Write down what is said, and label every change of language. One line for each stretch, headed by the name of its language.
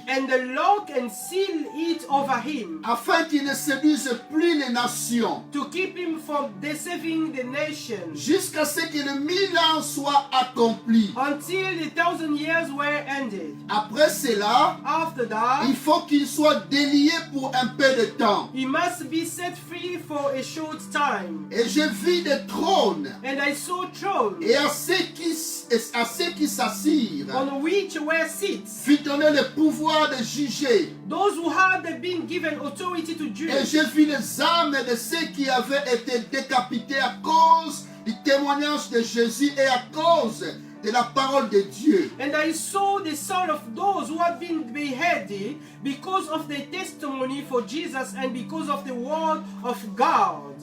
English: and the lock and seal it over him,
French: afin qu'il ne séduise plus les nations,
English: to keep him from deceiving the nations,
French: jusqu'à ce que le 1000 ans soit accompli.
English: until the 1,000 years were ended.
French: Après cela,
English: After that,
French: il faut qu'il soit délié pour un peu de temps.
English: he must be set free for a short time.
French: Et je vis des trônes,
English: And I saw thrones,
French: et à ceux qui s'assirent,
English: on which were seats,
French: fit donner le pouvoir de juger.
English: those who had been given authority to
French: Et
English: judge.
French: je vis les âmes de ceux qui avaient été décapités à cause du témoignage de Jésus et à cause de la parole de Dieu.
English: And I saw the soul of those who had been beheaded because of their testimony for Jesus and because of the word of God.